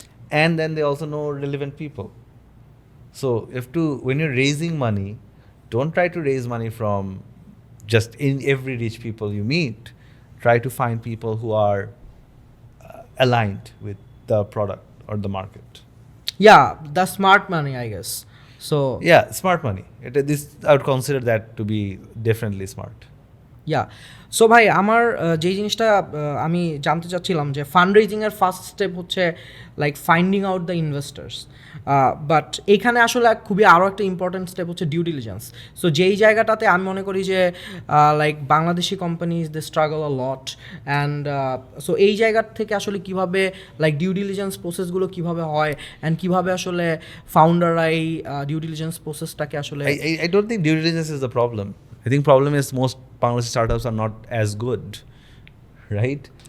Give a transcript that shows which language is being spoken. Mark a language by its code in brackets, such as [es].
[en] And then they also know relevant people. So you have to, when you're raising money, don't try to raise money from just in every rich people you meet. Try to find people who are aligned with the product or the market. Yeah, the smart money, I guess. So yeah, smart money. I would consider that to be definitely smart. [bn] So ভাই আমার যেই জিনিসটা আমি জানতে চাচ্ছিলাম যে ফান্ডরেজিংয়ের first step হচ্ছে [en] like finding out the investors, [bn] but এখানে আসলে খুবই আরও একটা ইম্পর্ট্যান্ট স্টেপ হচ্ছে ডিউ ডিলিজেন্স। সো যেই জায়গাটাতে আমি মনে করি যে like Bangladeshi companies [en] they struggle a lot, [bn] and so এই জায়গার থেকে আসলে কীভাবে লাইক ডিউ ডিলিজেন্স প্রসেসগুলো কীভাবে হয়, অ্যান্ড কীভাবে আসলে ফাউন্ডাররা এই ডিউ ডিলিজেন্স প্রসেসটাকে আসলে [en] I don't think due diligence is the problem. I think problem is most Bangladeshi startups are not as good, right?